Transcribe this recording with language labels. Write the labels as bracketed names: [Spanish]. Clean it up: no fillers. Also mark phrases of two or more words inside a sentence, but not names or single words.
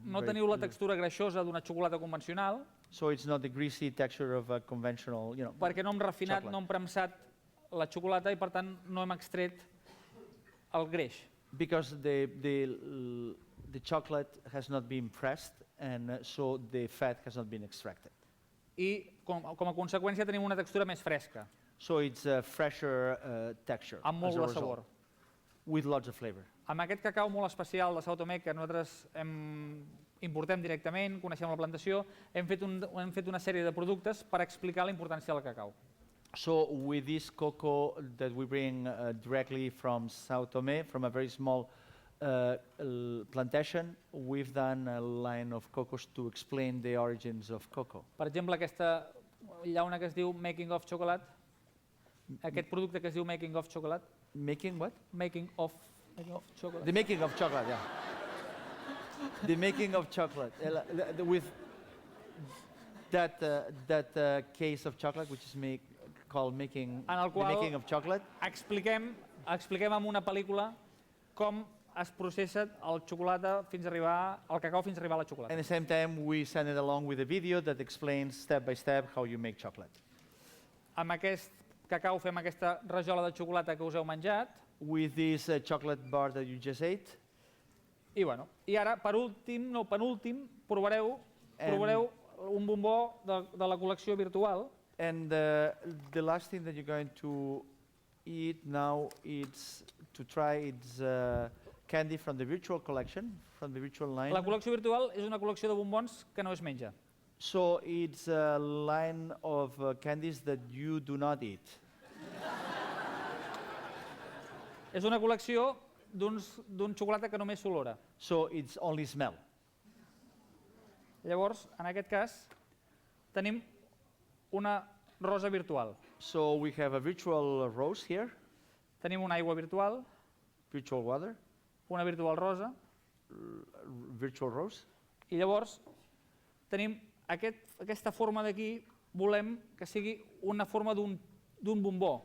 [English] No very [Catalan] teniu la [English] clear. [Catalan] textura greixosa d'una xocolata convencional, [English] So it's not the greasy texture of a conventional, [Catalan] perquè no hem refinat, Xocolata. no hem premsat la xocolata i per tant no hem extret el greix. [English] because the chocolate has not been pressed, and so the fat has not been extracted. [Catalan] I com a conseqüència tenim una textura més fresca, [English] So it's a fresher texture [Catalan] amb molt [English] as a [Catalan] de [English] result, [Catalan] sabor. [English] with lots of flavor. [Catalan] Amb aquest cacau molt especial de São Tomé que nosaltres importem directament, coneixem la plantació, hem fet una sèrie de productes per explicar la importància del cacau. [English] So with this cocoa that we bring directly from São Tomé, from a very small plantation, we've done a line of cocos to explain the origins of cocoa. [Catalan] Per exemple, hi ha una que es diu Making of Chocolate, aquest producte que es diu Making of Chocolate, [English] Making what? Making of Chocolate. The making of chocolate, yeah. The making of chocolate. With that case of chocolate, which is called [Catalan] En el [English] the [Catalan] qual [English] making of chocolate. [Catalan] expliquem amb una pel·lícula com es processa el xocolata fins a arribar, el cacau fins a arribar a la xocolata. [English] At the same time, we send it along with a video that explains step by step how you make chocolate. [Catalan] Amb aquest cacau fem aquesta rajola de xocolata que us heu menjat. [English] With this chocolate bar that you just ate, [Catalan] I, bueno, i ara, per últim, no, penúltim, provareu un bombó de la col·lecció virtual. [English] and the last thing that you're going to eat now is to try it's candy from the virtual collection, from the virtual line. [Catalan] La col·lecció virtual és una col·lecció de bombons que no es menja. [English] So it's a line of candies that you do not eat. [Catalan] És una col·lecció d'un xocolata que només s'olora. [English] So it's only smell. [Catalan] Llavors, en aquest cas, tenim una rosa virtual. [English] So we have a virtual rose here, [Catalan] Tenim una aigua virtual, [English] virtual water, [Catalan] una virtual rosa, [English] virtual rose. [Catalan] i llavors tenim aquesta forma d'aquí, volem que sigui una forma d'un bombó.